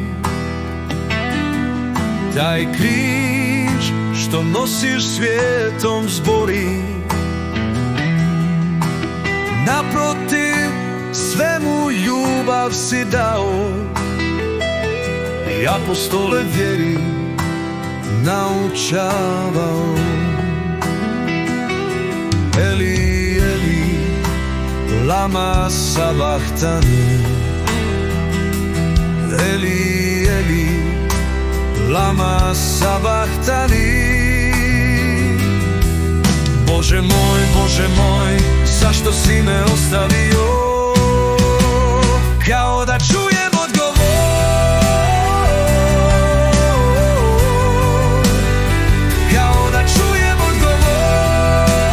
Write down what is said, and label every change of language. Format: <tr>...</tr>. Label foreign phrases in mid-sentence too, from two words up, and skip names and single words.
<hr>Taj križ što nosiš svijetom zbori. Naprotiv, svemu ljubav si dao i apostole vjeri naučavao.</hr> <arc>Eli, Eli, lama sabachthani. Eli, Eli, lama sabachthani.</arc> <hr>Bože moj, zašto si me ostavio? Kao da čujem odgovor, kao da čujem odgovor,</hr>